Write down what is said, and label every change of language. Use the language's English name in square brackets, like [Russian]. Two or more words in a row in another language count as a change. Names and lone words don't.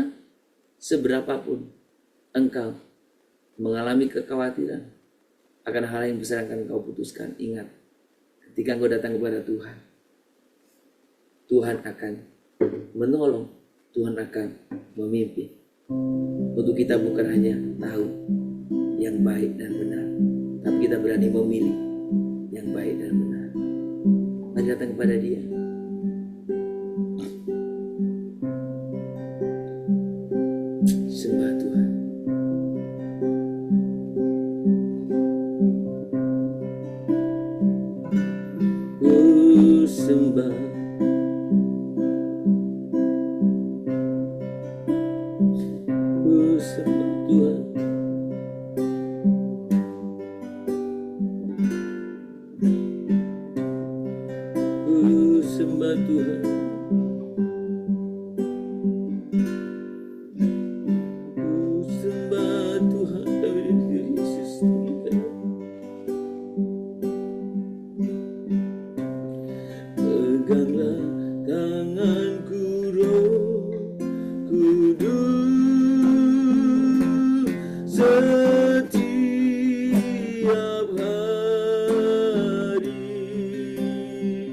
[Indonesian] Saudara, seberapapun engkau mengalami kekhawatiran akan hal yang besar yang akan engkau putuskan, ingat, ketika engkau datang kepada Tuhan, Tuhan akan menolong, Tuhan akan memimpin. Untuk kita bukan hanya tahu yang baik dan benar, tapi kita berani memilih yang baik dan benar. Mari datang kepada Dia. Sembah Tuhan. Ku sembah, ku sembah Tuhan. Ku sembah Tuhan. Ku sembah Tuhan. Yesus, peganglah tanganku, Roh Kudus, setiap hari.